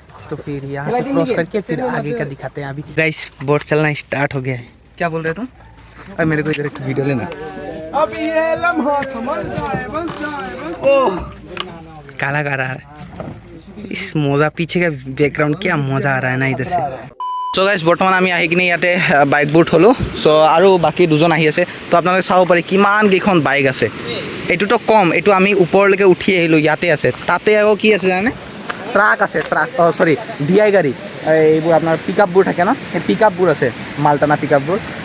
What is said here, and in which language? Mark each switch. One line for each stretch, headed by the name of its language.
Hindi: तो फिर यहाँ से क्रॉस करके फिर आगे का दिखाते हैं। अभी गाइस बोट चलना स्टार्ट हो गया है। क्या बोल रहे तुम? अरे मेरे को इधर एक वीडियो लेना। अब ये लम्हा थमल जाए, बस जाए। ओह काला का रहा है इस मजा, पीछे का बैकग्राउंड क्या मजा आ रहा है ना इधर से।
English: so guys
Assamese: বৰ্তমান আমি আহি কিনে ইয়াতে বাইকবোৰ থলোঁ। চ' আৰু বাকী দুজন আহি আছে, তো আপোনালোকে চাব পাৰে কিমান কেইখন বাইক আছে। এইটোতো কম, এইটো আমি ওপৰলৈকে উঠি আহিলোঁ, ইয়াতে আছে। তাতে আকৌ কি আছে জানে, ট্ৰাক আছে, ট্ৰাক সৰি DI গাড়ী, এইবোৰ আপোনাৰ পিক আপবোৰ থাকে ন, সেই পিক আপবোৰ আছে, মালটানা পিক আপবোৰ।